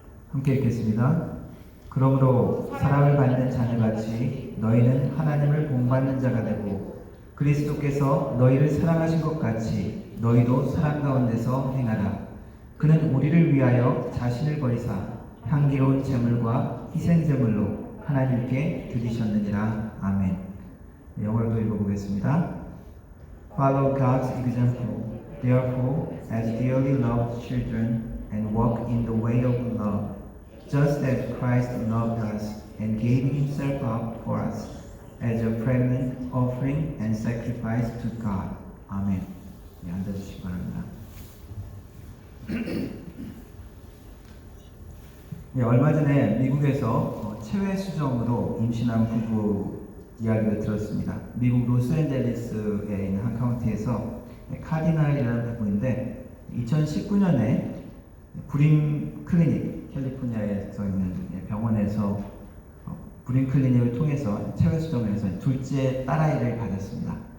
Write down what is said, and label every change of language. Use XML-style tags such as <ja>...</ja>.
<ko>함께 읽겠습니다. 그러므로 사랑을 받는 자녀같이 너희는 하나님을 본받는 자가 되고 그리스도께서 너희를 사랑하신 것 같이 너희도 사랑 가운데서 행하라. 그는 우리를 위하여 자신을 버리사 향기로운 제물과 희생 제물로 하나님께 드리셨느니라. 아멘. 영어로도 읽어보겠습니다.</ko> <en>Follow God's example, therefore, as dearly loved children, and walk in the way of love, just as Christ loved us and gave himself up for us as a fragrant offering and sacrifice to God.</en> <ko>아멘. 네, 앉아주시기 바랍니다. 네, 얼마 전에 미국에서 체외 수정으로 임신한 부부 이야기를 들었습니다. 미국 로스앤젤레스에 있는 한 카운티에서 카디널이라는 부부인데 2019년에 브림 클리닉, 캘리포니아에서 있는 병원에서 브림 클리닉을 통해서 체외 수정을 해서 둘째 딸아이를 가졌습니다.</ko>